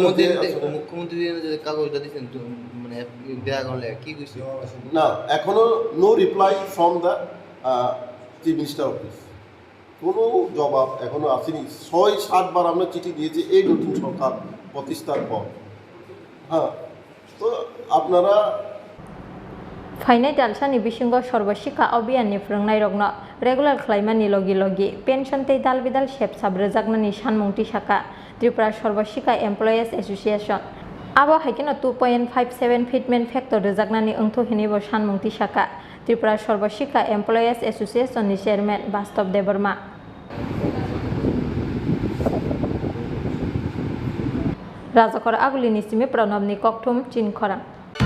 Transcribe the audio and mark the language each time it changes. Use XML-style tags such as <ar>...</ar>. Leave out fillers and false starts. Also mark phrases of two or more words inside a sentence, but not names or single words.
<bn>মুখ্যমন্ত্রী কাগজটা দিচ্ছেন মানে দেয়া করলে কি কইছে না এখনো</bn> <en>no reply from the chief minister office</en> <bn>কোনো জবাব এখনো আসেনি 6-7 বার আমরা চিঠি দিয়েছি এই নতুন সরকার প্রতিষ্ঠার পর হ্যাঁ তো আপনারা</bn> <trp>फाइनाय दालसानि बिसिंगो सर्वशिक्षा अभियाननि फ्रंनायरकनो रेगुलार खालामनायनि लगे लगे पेन्शन ते दाल बिदाल सेबसाब रजाकनानि सानमुं तिसाखा त्रिपुरा सर्वशिक्षा एमप्लयिज एसोसिएशन आबो हायकेनो 2.57</trp> <en>fitment factor</en> <trp>रजाकनानि ओंथो हिनिबो सानमुं तिसाखा त्रिपुरा सर्वशिक्षा एमप्लयिज एसोसिएशननि चेयरमैन बास्तव देवर्मा राजाखर आगुलिनि सिमि प्रणबनि कक्थुम चिन खरां।</trp>